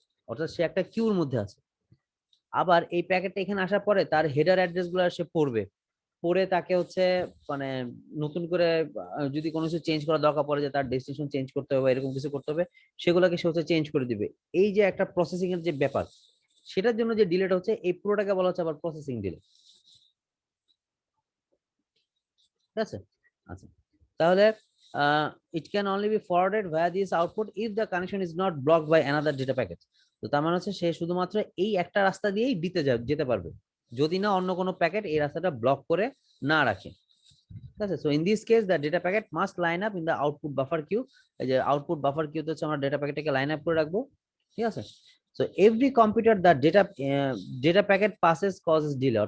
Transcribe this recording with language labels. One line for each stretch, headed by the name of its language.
Bangla: অর্থাৎ সে একটা কিউর মধ্যে আছে। আবার এই প্যাকেটটা এখানে আসার পরে তার হেডার অ্যাড্রেস গুলো সে পড়বে, পরে তাকে হচ্ছে মানে নতুন করে যদি কোনো কিছু চেঞ্জ করা দরকার পড়ে, যে তার ডেস্টিনেশন চেঞ্জ করতে হবে এরকম কিছু করতে হবে, সেগুলোকে সে হচ্ছে চেঞ্জ করে দিবে। এই যে একটা প্রসেসিং এর যে ব্যাপার, সেটার জন্য যে ডিলেটা হচ্ছে, এই পুরোটাকে বলা হচ্ছে আবার প্রসেসিং ডিলে। ঠিক আছে, আচ্ছা, তাহলে
English: it can only be forwarded via this output if the connection is not blocked by another data packet.
Bangla: তো তার মানে হচ্ছে সে শুধুমাত্র এই একটা রাস্তা দিয়েই দিতে যেতে পারবে, যদি না অন্য কোনো প্যাকেট এই রাস্তাটা ব্লক করে না রাখে। ঠিক আছে,
English: So in this case the data packet must line up in the output buffer queue.
Bangla: এই যে আউটপুট বাফার কিউতে হচ্ছে আমরা ডেটা প্যাকেটটাকে লাইন আপ করে রাখবো। ঠিক আছে,
English: So every computer the data packet passes causes delay.